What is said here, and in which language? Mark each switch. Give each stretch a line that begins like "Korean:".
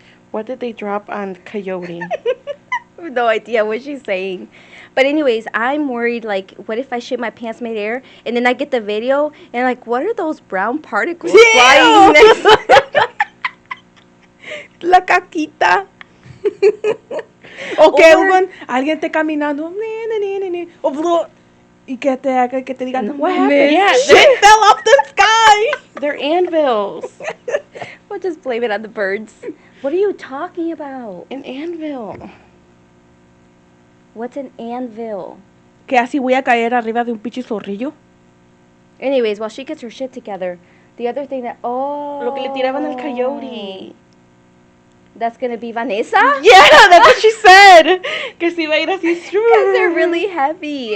English: What did they drop on coyote? I have no idea what she's saying. But anyways, I'm worried, like, what if I shit my pants mid-air, and then I get the video, and like, what are those brown particles flying next?
Spanish: La caquita. O que alguien esté caminando. O y que te digan,
English: what happened? Yeah, shit fell off the sky. They're anvils. We'll just blame it on the birds. What are you talking about? An anvil. What's an anvil?
Spanish: Que así voy a caer arriba de un pinche zorrillo.
English: Anyways, while she gets her shit together, the other thing that,
Spanish: Lo que le tiraban al coyote.
English: That's gonna be Vanessa? Yeah, that's what she said.
Spanish: Que se iba a ir así.
English: Because they're really heavy.